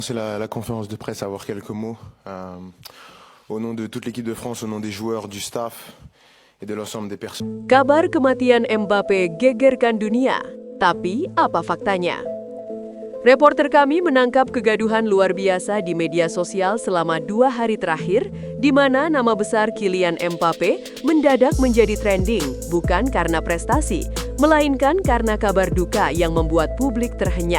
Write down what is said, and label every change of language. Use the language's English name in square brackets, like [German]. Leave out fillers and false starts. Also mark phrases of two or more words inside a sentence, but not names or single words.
[French] C'est la conférence de presse, avoir quelques mots au nom de toute l'équipe de France, au nom des joueurs, du staff et de l'ensemble des personnes. [Indonesian] Kabar kematian Mbappe gegerkan dunia, tapi apa faktanya? Reporter kami menangkap kegaduhan luar biasa di media sosial selama 2 hari terakhir, di mana nama besar Kylian Mbappe mendadak menjadi trending, bukan karena prestasi, melainkan karena kabar duka yang membuat publik terhenyak.